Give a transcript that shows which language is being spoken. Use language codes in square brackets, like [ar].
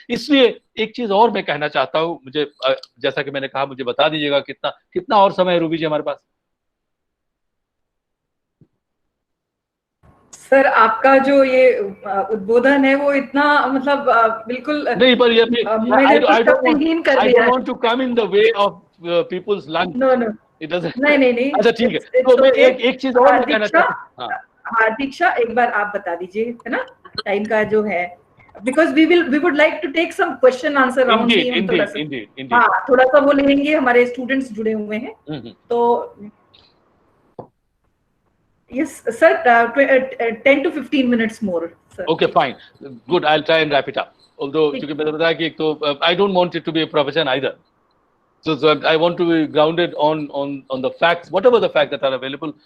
[hi] इसलिए एक चीज और मैं कहना चाहता हूं, मुझे जैसा कि मैंने कहा, मुझे बता दीजिएगा कितना और समय है रूबी जी हमारे पास? सर, आपका जो ये उद्बोधन है वो इतना, मतलब बिल्कुल नहीं, पर ये [en] I don't want to come in the way of people's lunch. No. It doesn't. [hi] नहीं। अच्छा, ठीक है। तो मैं एक चीज और कहना चाहता हूँ। हाँ, दीक्षा, एक बार आप बता दीजिए, है ना, टाइम का जो है, [en] because we would like to take some question answer round. Indeed. [hi] हाँ, थोड़ा सा वो लेंगे, हमारे स्टूडेंट्स जुड़े हुए हैं, तो [en] yes sir, 10 to 15 minutes more, sir. Okay, fine, good, I'll try and wrap it up. Although [hi] क्योंकि मैंने बताया कि एक तो [en] I don't want it to be a profession either, so I want to be grounded on the facts, whatever the facts that are available.